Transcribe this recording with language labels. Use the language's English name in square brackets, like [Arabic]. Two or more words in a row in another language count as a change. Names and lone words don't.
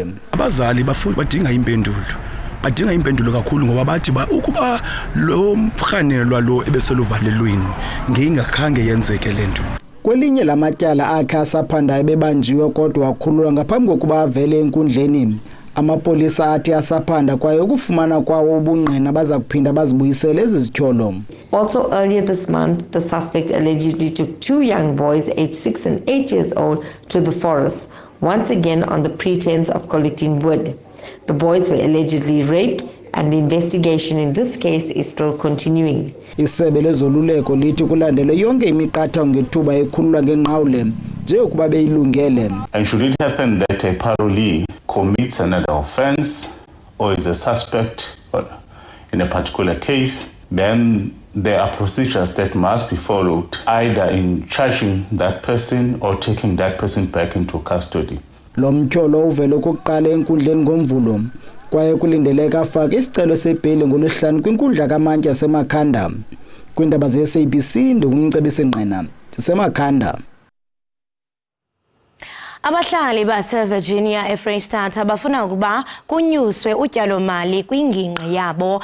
[Xhosa] Abazali badinga impendulo. Badinga impendulo kakhulu ngoba bathi ukuba lo mrhanelwa lo ebeseluvalelweni ngingakhange yenzeke lento. Kwelinye lamatyala akhe asaphandayo bebanjiwe kodwa wakhululwa ngaphambi kokuba avele enkundleni. Amapolisa athi asaphanda kwaye ukufumana kwawo ubungqina baza kuphinda bazibuyisele ezi zityholo. [English] Also earlier this month, the suspect allegedly took 2 young boys aged 6 and 8 years old to the forest, once again on the pretense of collecting wood. The boys were allegedly raped and the investigation in this case is still continuing. [Xhosa] Isebe lezoluleko lithi kulandele yonke imiqathango ngethuba ekhululwa ngenqawule nje ukuba beyilungele. [English] And should it happen that a parolee commits another offense or is a suspect in a particular case, then there are procedures that must be followed, either in charging that person or taking that person back into custody. [Xhosa] Lo mtyholo uvele ukuqala enkundleni ngoMvulo kwaye kulindeleka afake isicelo sebheli ngoLwesihlanu kwinkundla kaMantyi yaseMakhanda. Kwindaba ze-SABC ndikumcebisi Ngqina sisemakhanda. Abahlali base-Virginia eFreystata bafuna ukuba kunyuswe utyalo-mali kwingingqi yabo.